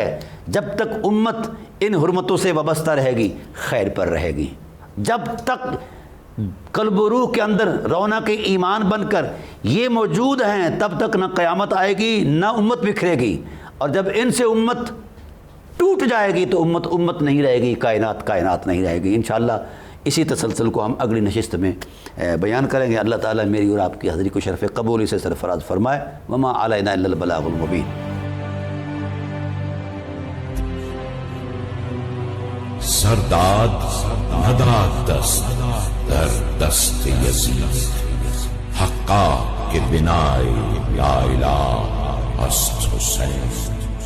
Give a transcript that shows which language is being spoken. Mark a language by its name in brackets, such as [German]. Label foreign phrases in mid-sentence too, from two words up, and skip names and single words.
[Urdu] جب تک امت ان حرمتوں سے وابستہ رہے گی خیر پر رہے گی، جب تک قلب و روح کے اندر رونق ایمان بن کر یہ موجود ہیں تب تک نہ قیامت آئے گی نہ امت بکھرے گی، اور جب ان سے امت ٹوٹ جائے گی تو امت نہیں رہے گی، کائنات نہیں رہے گی۔ انشاءاللہ اسی تسلسل کو ہم اگلی نشست میں بیان کریں گے۔ اللہ تعالیٰ میری اور آپ کی حاضری کو شرف قبولی سے سرفراز فرمائے۔ [Arabic] وما علینا الا البلاغ المبین۔ [Persian] سرداد نداد دست در دست یزید، حقا که بنای یا الہ است حسین۔